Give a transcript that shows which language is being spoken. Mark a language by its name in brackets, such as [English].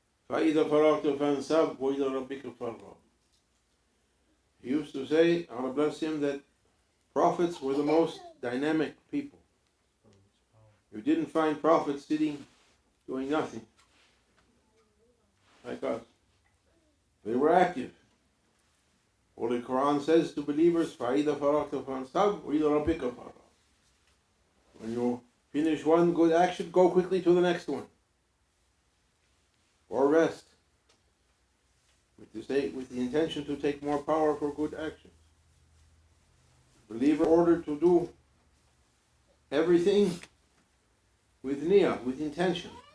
[Arabic] فَإِذَا فَرَغْتَ فَانْصَبْ وَإِلَى رَبِّكَ فَارْغَب. [English] He used to say, Allah bless him, that prophets were the most dynamic people. You didn't find prophets sitting doing nothing like us. They were active. Holy Quran says to believers, [Arabic] فَإِذَا فَرَغْتَ فَانْصَبْ وَإِلَى رَبِّكَ فَارْغَب. [English] When you finish one good action, go quickly to the next one. Or rest. With the intention to take more power for good actions. Believer ordered to do everything with niyyah, with intention.